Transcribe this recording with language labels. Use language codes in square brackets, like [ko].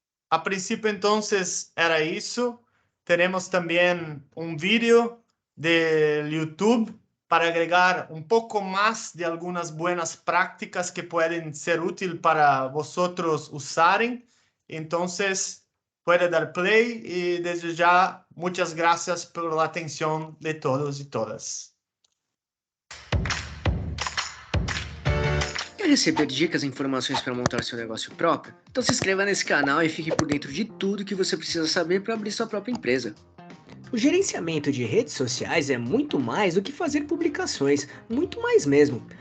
[pt] A princípio, entonces, era isso. [es] Tenemos también un vídeo del YouTube para agregar un poco más de algunas buenas prácticas que pueden ser útiles para vosotros usaren. Entonces, puede dar play y desde ya, muchas gracias por la atención de todos y todas. [pt] Quer receber dicas e informações para montar seu negócio próprio? Então se inscreva nesse canal e fique por dentro de tudo que você precisa saber para abrir sua própria empresa. O gerenciamento de redes sociais é muito mais do que fazer publicações, muito mais mesmo.